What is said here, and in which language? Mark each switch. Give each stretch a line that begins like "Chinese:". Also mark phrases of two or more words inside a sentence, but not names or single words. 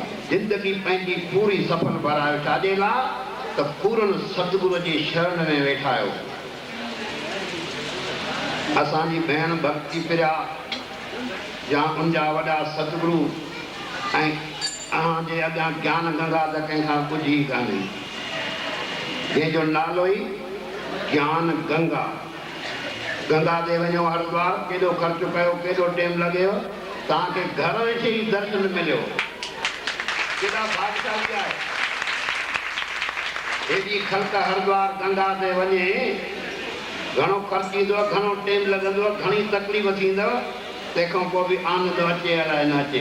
Sindhi: ज़िंदगी पंहिंजी पूरी सफल भरायो छाजे लाइ त पूरन सतगुरू जी शरण में वेठा आहियो। असांजी भेण भक्ति प्रिया या उनजा वॾा सतगुरू ऐं तव्हांजे अॻियां ज्ञान गंगा त कंहिंखां पुॼी कान्हे, जंहिंजो नालो ई ज्ञान गंगा। गंगा ते वञो हरिद्वार, केॾो ख़र्चु कयो, केॾो टाइम लॻेव, तव्हांखे घर वेठे ई दर्शन मिलियो। केॾा भाग्यशाली आहे। हेॾी ख़ल्क हरिद्वार गंगा ते वञे, घणो ख़र्चु ईंदो, घणो टाइम लॻंदो, घणी तकलीफ़ थींदव, तंहिंखां पोइ बि आनंद अचे अलाए न अचे।